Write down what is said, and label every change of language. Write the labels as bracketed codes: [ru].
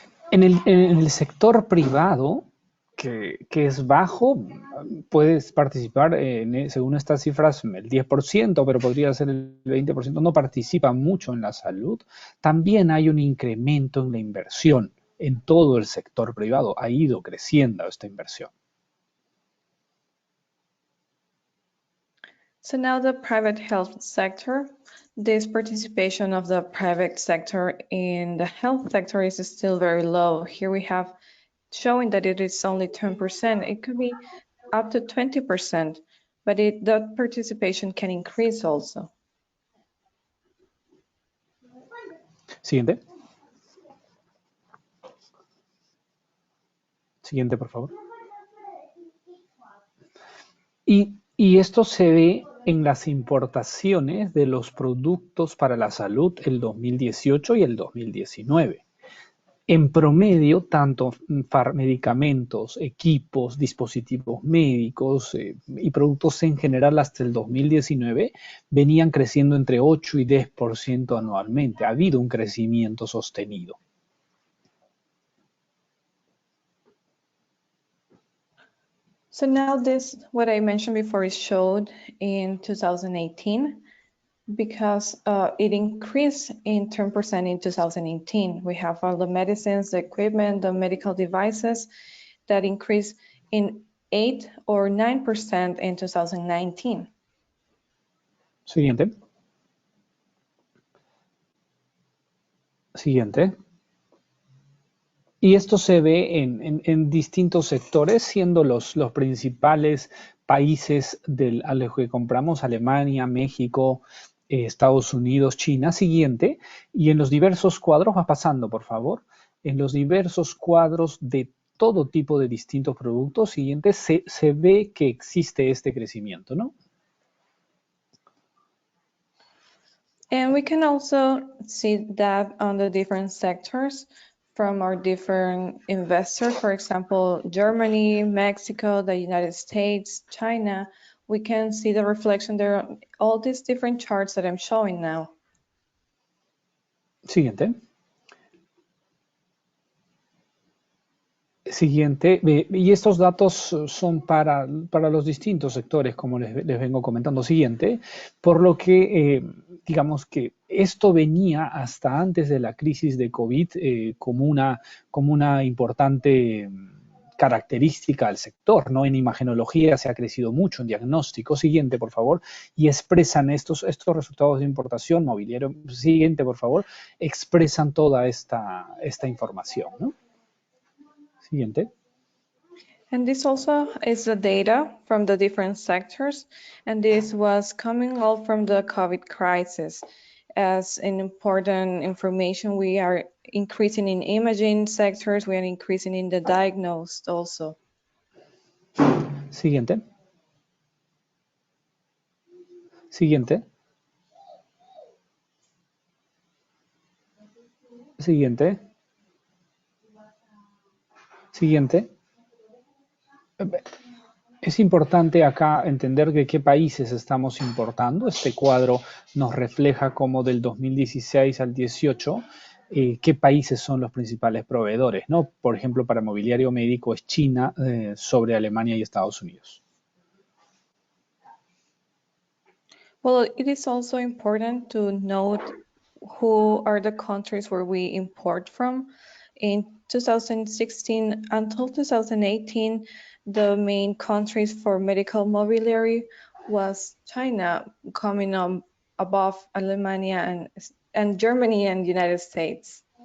[es] En el sector privado, que es bajo, puedes participar, según estas cifras, el 10%, pero podría ser el 20%, no participa mucho en la salud. También hay un incremento en la inversión en todo el sector privado. Ha ido creciendo esta inversión. [en] So now the private health sector, this participation of the private sector in the health sector is still very low. Here we have showing that it is only 10%. It could be up to 20%, but that participation can increase also. [es] Siguiente. Siguiente, por favor. Y esto se ve en las importaciones de los productos para la salud el 2018 y el 2019. En promedio, tanto medicamentos, equipos, dispositivos médicos y productos en general hasta el 2019 venían creciendo entre 8 y 10% anualmente. Ha habido un crecimiento sostenido. [en] So now this, what I mentioned before, is showed in 2018 because it increased in 10% in 2018. We have all the medicines, the equipment, the medical devices that increased in 8 or 9% in 2019. [es] Siguiente. Siguiente. Y esto se ve en distintos sectores, siendo los principales países a los que compramos: Alemania, México, Estados Unidos, China. Siguiente. Y en los diversos cuadros, va pasando, por favor, en los diversos cuadros de todo tipo de distintos productos, siguiente, se ve que existe este crecimiento, ¿no? [en] And we can also see that on the different sectors from our different investors, for example, Germany, Mexico, the United States, China. We can see the reflection there on all these different charts that I'm showing now. [es] Siguiente. Siguiente, y estos datos son para los distintos sectores, como les vengo comentando. Siguiente, por lo que digamos que esto venía hasta antes de la crisis de COVID como una importante característica del sector, ¿no? En imagenología se ha crecido mucho, en diagnóstico. Siguiente, por favor, y expresan estos resultados de importación, mobiliario. Siguiente, por favor, expresan toda esta información, ¿no? Siguiente. [en] And this also is the data from the different sectors, and this was coming all from the COVID crisis. As an important information, we are increasing in imaging sectors, we are increasing in the diagnosed also. [es] Siguiente. Siguiente. Siguiente. Siguiente. Es importante acá entender de qué países estamos importando. Este cuadro nos refleja cómo del 2016 al 18, qué países son los principales proveedores, ¿no? Por ejemplo, para mobiliario médico es China sobre Alemania y Estados Unidos. [en] Well, it is also important to note who are the countries where we import from. In 2016 until 2018, the main countries for medical mobiliary was China, coming above Alemania and Germany and United States.